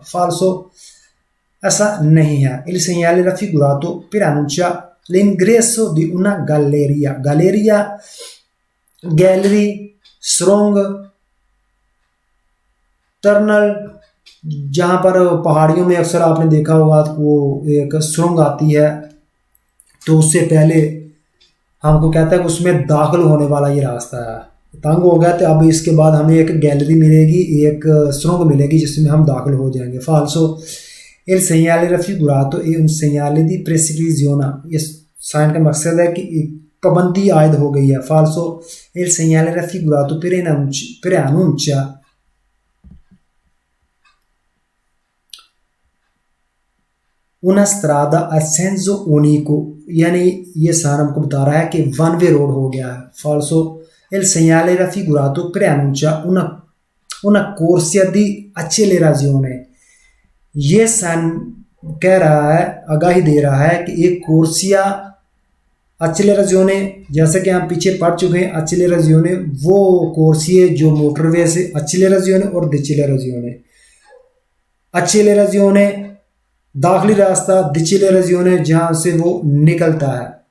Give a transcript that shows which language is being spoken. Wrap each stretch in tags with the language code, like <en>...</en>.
<hi>फाल्सो, ऐसा नहीं है।</hi> <it>Il segnale raffigurato preannuncia l'ingresso di una galleria,</it> <hi>galleria gallery, सुरंग, टनल, जहाँ पर पहाड़ियों में अक्सर आपने देखा होगा वो एक सुरंग आती है, तो उससे पहले हमको कहता है कि उसमें दाखिल होने वाला ये रास्ता है। तंग हो गया तो अब इसके बाद हमें एक गैलरी मिलेगी, एक सुरंग मिलेगी जिसमें हम दाखिल हो जाएंगे।</hi> <it>फाल्सो il segnale raffigurato è un segnale di prescrizione।</it> <hi>इस साइन का मकसद है कि पाबंदी आयद हो गई है। फाल्सो</hi> <it>il segnale raffigurato preannuncia una strada a senso unico,</it> <hi>यानी ये साइन हमको बता रहा है कि वन वे रोड हो गया है।</hi> <it>फाल्सो il segnale raffigurato preannuncia una corsia di accelerazione।</it> <hi>ये साइन कह रहा है, आगाही दे रहा है कि एक कोर्सिया एक्सेलरेशियोने, जैसे कि हम पीछे पढ़ चुके हैं, एक्सेलरेशियोने वो कोर्सिए जो मोटरवे से एक्सेलरेशियोने और डिसेलरेशियोने। एक्सेलरेशियोने दाखिली रास्ता, डिसेलरेशियोने जहां से वो निकलता है।</hi>